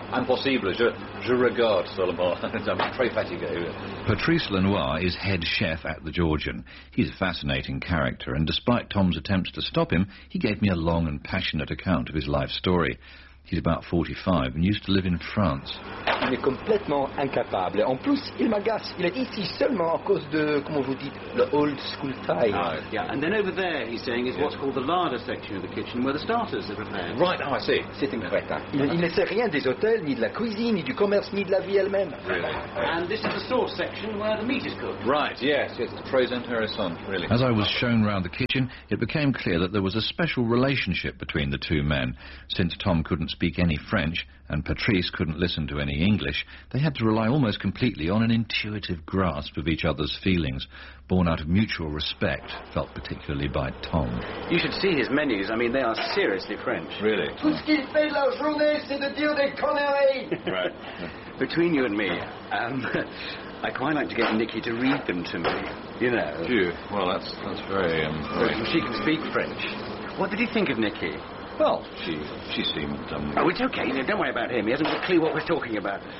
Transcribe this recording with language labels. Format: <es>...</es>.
<fr>Impossible. Je regarde seulement.</fr> <en>I'm</en> <fr>très fatigué.</fr> <en>Patrice Lenoir is head chef at the Georgian. He's a fascinating character, and despite Tom's attempts to stop him, he gave me a long and passionate account of his life story. He's about 45 and used to live in France.</en> <fr>Il est complètement incapable. En plus, il m'agace. Il est ici seulement à cause de, comment vous dites,</fr> <en>the old school fire. Oh, yeah. And then over there, he's saying, is what's called the larder section of the kitchen, where the starters are prepared. Right, oh, I see.</en> <fr>C'est une crétin. Il ne sait rien des hôtels, ni de la cuisine, ni du commerce, ni de la vie elle-même.</fr> <en>Really? And this is the sauce section where the meat is cooked. Right, yes, yes, it's pros and cons, really. As I was shown round the kitchen, it became clear that there was a special relationship between the two men. Since Tom couldn't speak any French and Patrice couldn't listen to any English, they had to rely almost completely on an intuitive grasp of each other's feelings, born out of mutual respect, felt particularly by Tom. You should see his menus. I mean, they are seriously French. Really?</en> <fr>Tout ce qu'il fait la journée, c'est de dire des conneries.</fr> <en>Right. Between you and me, I quite like to get Nicky to read them to me. You know. Phew. Well, that's very... She can speak French. What did you think of Nicky? Well, she seemed... Oh, it's okay. No, don't worry about him. He hasn't got a clue what we're talking about.</en>